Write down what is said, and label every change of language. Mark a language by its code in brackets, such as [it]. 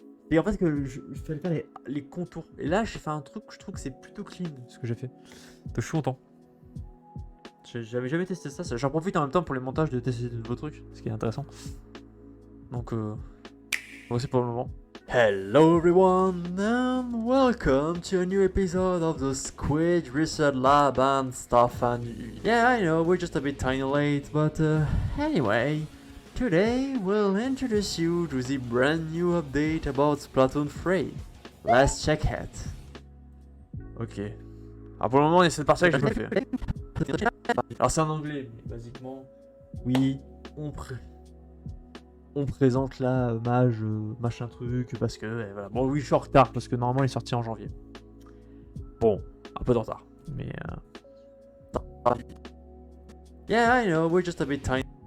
[fr] Et en fait, que je fallait faire les contours. Et là, j'ai fait un truc, je trouve que c'est plutôt clean ce que j'ai fait. Donc je suis content. J'avais jamais testé ça. J'en profite en même temps pour les montages de tester de nouveaux trucs, ce qui est intéressant. Donc, voici pour le moment. [en] Hello everyone and welcome to a new episode of the Squid Research Lab and stuff. And yeah, I know we're just a bit tiny late, but anyway, today we'll introduce you to the brand new update about Splatoon 3. Let's check it. Ok. [fr] Alors pour le moment, il y a cette partie que je l'ai fait. Alors c'est en anglais, mais basiquement, oui, on présente là Mage, machin truc, parce que voilà. Bon oui je suis en retard parce que normalement il est sorti en janvier. Bon, un peu de retard. [en] Mais yeah I know, we're just a bit tiny.